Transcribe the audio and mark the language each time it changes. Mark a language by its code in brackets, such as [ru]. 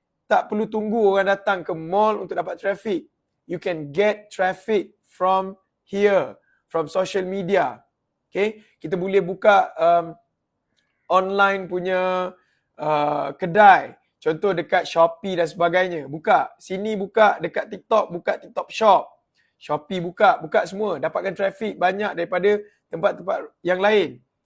[ms] Tak perlu tunggu orang datang ke mall untuk dapat traffic. [en] You can get traffic from here, from social media. Okay? [ms] Kita boleh buka online punya kedai. Contoh dekat Shopee dan sebagainya. Buka. Sini buka, dekat TikTok, buka TikTok Shop. Shopee buka semua. Dapatkan traffic banyak daripada tempat-tempat yang lain.